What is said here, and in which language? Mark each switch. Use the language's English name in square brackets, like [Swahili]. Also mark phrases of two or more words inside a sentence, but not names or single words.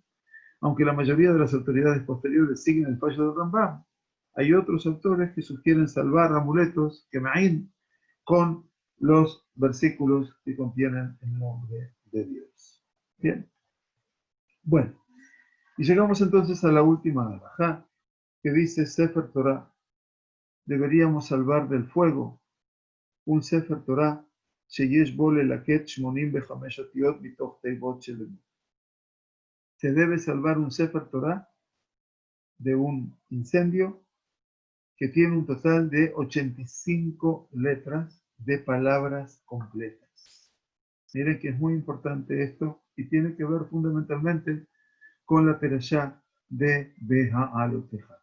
[Spanish] Aunque la mayoría de las autoridades posteriores siguen el fallo del Rambam, hay otros autores que sugieren salvar amuletos, Kemaim, con los versículos que contienen el nombre de Dios. Bien. Bueno, y llegamos entonces a la última alajá, que dice Sefer Torah. Deberíamos salvar del fuego un Sefer Torah, [Hebrew] שיש בו ללקט 85 אותיות מתוך תיבות של. [Spanish] Se debe salvar un Sefer Torah de un incendio que tiene un total de 85 letras de palabras completas. Miren que es muy importante esto y tiene que ver fundamentalmente con la perashá de Beha'aloteja.